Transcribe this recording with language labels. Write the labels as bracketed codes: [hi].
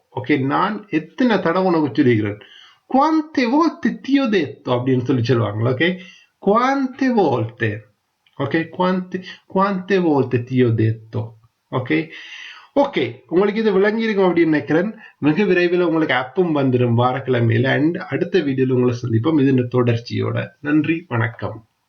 [ta] Okay, நான் எத்தனை தடவை உனக்கு சொல்லிக்கிறேன். [it] quante volte ti ho detto [ta] அப்படின்னு சொல்லி சொல்லுவாங்க. [it] ஓகே, quante volte. ஓகே, quante volte ti ho detto. [ta] Okay, okay, உங்களுக்கு இது விளங்கி இருக்கும் அப்படின்னு நினைக்கிறேன். மிக விரைவில் உங்களுக்கு ஆப்பும் வந்துடும் வாரக்கிழமையில. அண்ட் அடுத்த வீடியோல உங்களை சந்திப்போம் இது தொடர்ச்சியோட. நன்றி, வணக்கம்.